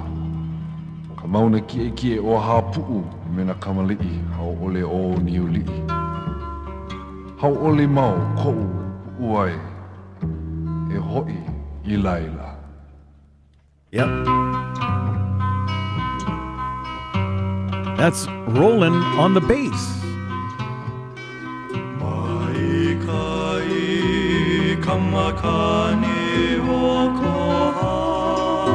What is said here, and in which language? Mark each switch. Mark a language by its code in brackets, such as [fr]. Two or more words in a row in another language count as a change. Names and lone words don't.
[haw] Ka Mauna Kea o Hapu'u me na Kaneali'i hau ole o Niuli'i. Hau ole mau ko'u uai e ho'i I laila. [en] Yep. That's Roland on the bass. [haw] Kamakani o Kohala